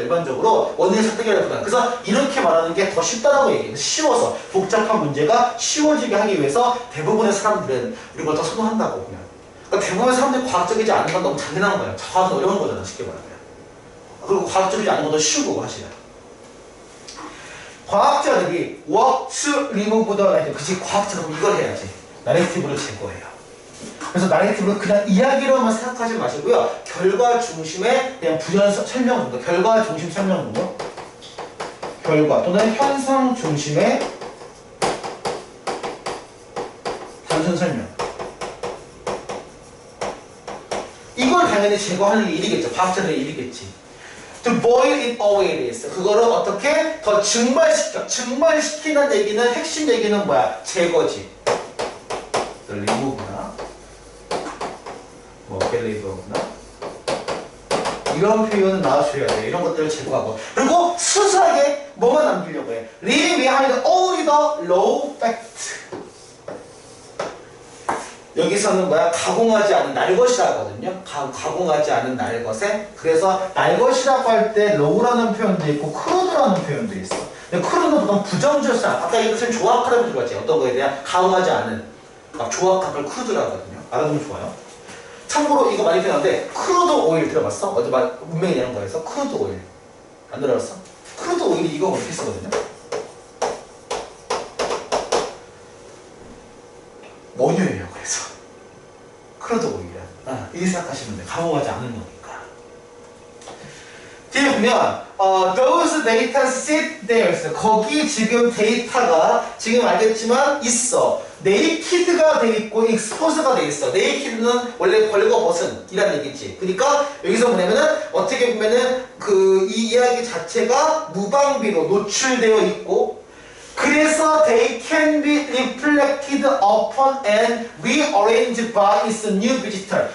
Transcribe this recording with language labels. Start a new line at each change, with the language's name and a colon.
Korean: 일반적으로 원인을 설득하려면. 그래서 이렇게 말하는 게 더 쉽다라고 얘기해요. 쉬워서 복잡한 문제가 쉬워지게 하기 위해서 대부분의 사람들은 이걸 더 선호한다고 그냥. 그러니까 대부분의 사람들이 과학적이지 않은 건 너무 잔인한 거예요. 과학은 어려운 거잖아. 쉽게 말하면. 그리고 과학적이지 않은 건 더 쉬운 거고 사실은. 과학자들이
English: work to remove the narrative.
Korean: 그치, 과학자는 이걸 해야지. 나레이티브를 제거해요. 그래서 나레이티브는 그냥 이야기로만 생각하지 마시고요. 결과 중심의 그냥 부연 설명 정도. 결과 중심 설명 정도. 결과 또는 현상 중심의 단순 설명. 이걸 당연히 제거하는 게 일이겠죠. 과학자들의 일이겠지.
English: To boil it away is.
Korean: 그거를 어떻게 더 증발시켜. 증발시키는 얘기는 핵심 얘기는 뭐야? 제거지. remove나 뭐 갤리버나 이런 표현은 나와줘야 돼. 이런 것들을 제거하고. 그리고 수수하게 뭐만 남기려고 해.
English: Leave behind only the low fact.
Korean: 여기서는 뭐야? 가공하지 않은 날것이라고 하거든요. 가공하지 않은 날것에. 그래서 날것이라고 할 때 low라는 표현도 있고 crude라는 표현도 있어. 근데 crude는 보통 부정조사. 아까 이것은 조합하라고 들어갔지. 어떤 거에 대한 가공하지 않은 막 조합값을 crude라고 하거든요. 알아두면 좋아요. 참고로 이거 많이 표현하는데 크루드 오일 들어봤어? 어제 문명이 내는 거에서 크루드 오일 안 들어봤어? 크루드 오일이 이거 어떻게 쓰거든요? 원유예요. 그래서 크루드 오일이야. 이렇게 생각하시면 돼. 가공하지 않은 거니까. 뒤에 보면
English: those data sit there.
Korean: 거기 지금 데이터가 지금 알겠지만 있어. 네이키드가 돼 있고 익스포즈가 돼 있어. 네이키드는 원래 벌거벗은 이라는 얘기지. 그러니까 여기서 뭐냐면은 어떻게 보면은 이 이야기 자체가 무방비로 노출되어 있고 그래서
English: they can be reflected upon and rearranged by its new visitor.